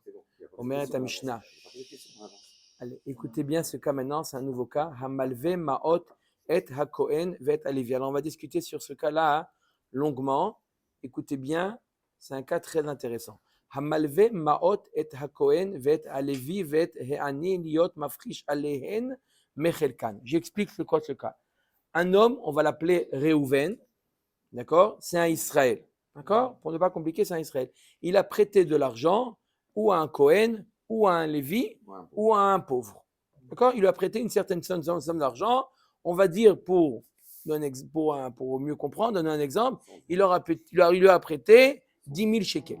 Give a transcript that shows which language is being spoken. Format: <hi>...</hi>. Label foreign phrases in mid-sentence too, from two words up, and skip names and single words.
<fr>C'est bon.</fr> <he>אומרת המשנה.</he> <fr>Allez, écoutez bien ce cas maintenant, c'est un nouveau cas.</fr> <he>המלוה מעות את הכהן ואת הלוי.</he> <fr>Alors on va discuter sur ce cas-là longuement. Écoutez bien, c'est un cas très intéressant.</fr> <he>המלוה מעות את הכהן ואת הלוי ואת העני להיות מפריש עליהן מחלקן.</he> <fr>J'explique c'est quoi ce cas. Un homme, on va l'appeler Réhouven, d'accord? C'est un Israël, d'accord? Pour ne pas compliquer, c'est un Israël. Il a prêté de l'argent ou à un Cohen, ou à un Lévi, ou à un pauvre. D'accord? Il lui a prêté une certaine somme d'argent. On va dire, pour mieux comprendre, donner un exemple, il lui a prêté 10 000 shekels.</fr>